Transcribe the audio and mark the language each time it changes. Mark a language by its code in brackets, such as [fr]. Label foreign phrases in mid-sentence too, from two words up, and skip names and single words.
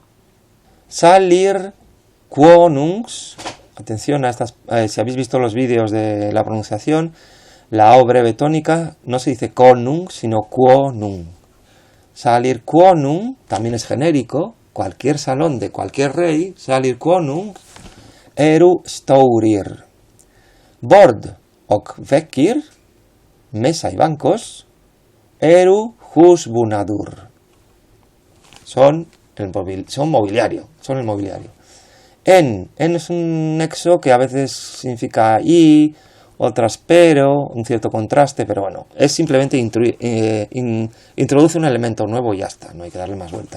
[non] Salir quonungs. [es] Atención a estas. Si habéis visto los vídeos de la pronunciación, la O breve tónica no se dice konung, sino quonung. [non] Salir quonung [es] también es genérico. Cualquier salón de cualquier rey. [non] Salir quonung eru stourir. Bord ok vekir. [es] Mesa y bancos. [non] Eru husbunadur. [es] Son mobiliario. Son el mobiliario. En es un nexo que a veces significa y, otras pero, un cierto contraste, pero bueno, es simplemente introduce un elemento nuevo y ya está, no hay que darle más vuelta.